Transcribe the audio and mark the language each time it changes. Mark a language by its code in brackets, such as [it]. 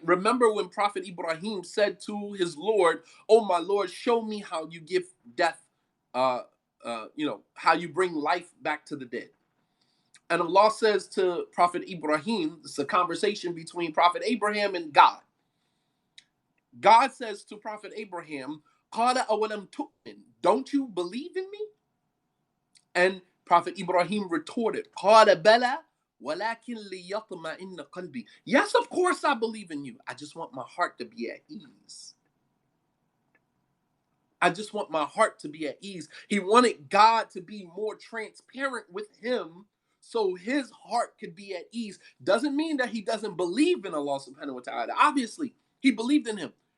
[en] Remember when Prophet Ibrahim said to his Lord, oh my Lord, show me how you give death, how you bring life back to the dead. And Allah says to Prophet Ibrahim, it's a conversation between Prophet Abraham and God. God says to Prophet Abraham, [ar] قَالَ أَوَلَمْ تُؤْمِنْ. [en] Don't you believe in me? And Prophet Ibrahim retorted, [ar] قَالَ بَلَى وَلَكِنْ لِيَطْمَئِنَّ قَلْبِي. [en] Yes, of course I believe in you. I just want my heart to be at ease. I just want my heart to be at ease. He wanted God to be more transparent with him so his heart could be at ease. Doesn't mean that he doesn't believe in Allah subhanahu wa ta'ala. Obviously, he believed in him.